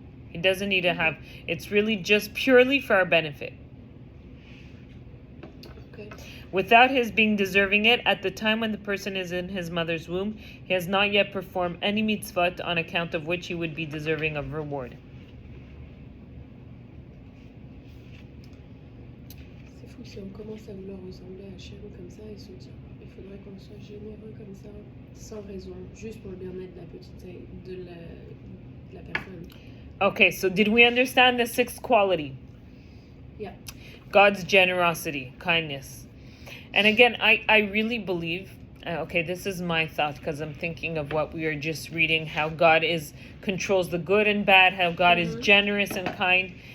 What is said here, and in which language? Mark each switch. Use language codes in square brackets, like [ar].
[en] He doesn't need to have, it's really just purely for our benefit. Okay. Without His being deserving it, at the time when the person is in his mother's womb, he has not yet performed any mitzvot on account of which he would be deserving of reward. [fr] C'est fou si on commence à vouloir ressembler à Hachem comme ça et se dire il faudrait qu'on soit généreux comme ça, sans raison, juste pour le bien-être de la petite, de la personne. [en] Okay, so did we understand the sixth quality? Yeah. God's generosity, kindness. And again, I really believe, okay, this is my thought because I'm thinking of what we were just reading, how God controls the good and bad, how God is generous and kind.